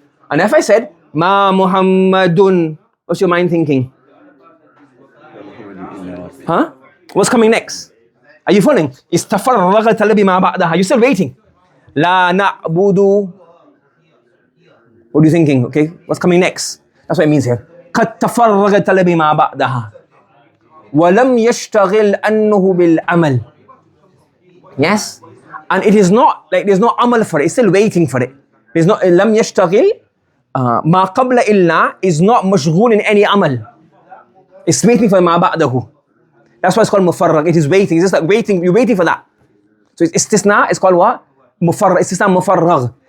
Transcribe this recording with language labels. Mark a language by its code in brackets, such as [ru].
[en] And if I said ma Muhammadun, what's your mind thinking? Huh? What's coming next? Are you following? It's [ar] tafarraga talabi ma ba'daha. [en] You're still waiting. La na'budu. What are you thinking? Okay, what's coming next? That's what it means here. [ar] قد تفرغ طلب ما بعدها ولم يشتغل عنه بالعمل. [en] Yes, and it is not like there's no amal for it. It's still waiting for it. There's no [ar] لم يشتغل. ما قبل إلا [en] is not مشغول in any amal. It's waiting for ما بعده. That's why it's called mufarrag. It is waiting. It's just like waiting. You're waiting for that. So it's istisna. It's called what? Mufarrag. Istisna mufarrag.